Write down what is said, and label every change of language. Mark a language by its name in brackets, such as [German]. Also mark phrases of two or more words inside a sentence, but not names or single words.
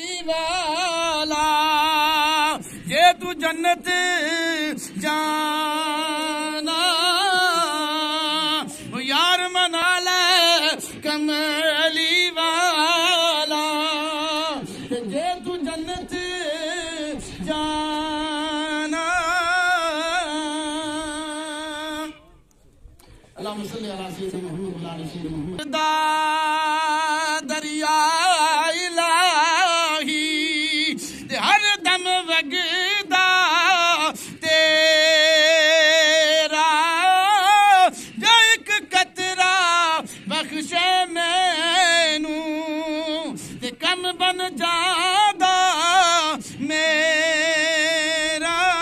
[Punjabi] ਵਾਲਾ ਜੇ ਤੂੰ ਜੰਨਤ ਜਾਣਾ ਯਾਰ ਮਨਾ ਲੈ ਕਮਲੀ ਵਾਲਾ ਜੇ ਤੂੰ ਜੰਨਤ ਜਾਣਾ। [Arabic] اللهم صل على سيدنا محمد وعلى سيدنا محمد. [Punjabi] ਦਰਿਆ ਇਲਾਹੀ ਹਰ ਦਮ ਵਗਦਾ ਤੇਰਾ ਜੋ ਇੱਕ ਕਤਰਾ ਬਖ਼ਸ਼ੇ ਮੈਨੂੰ ਤੇ ਕੰਮ ਬਣ ਜਾਂਦਾ ਮੇਰਾ।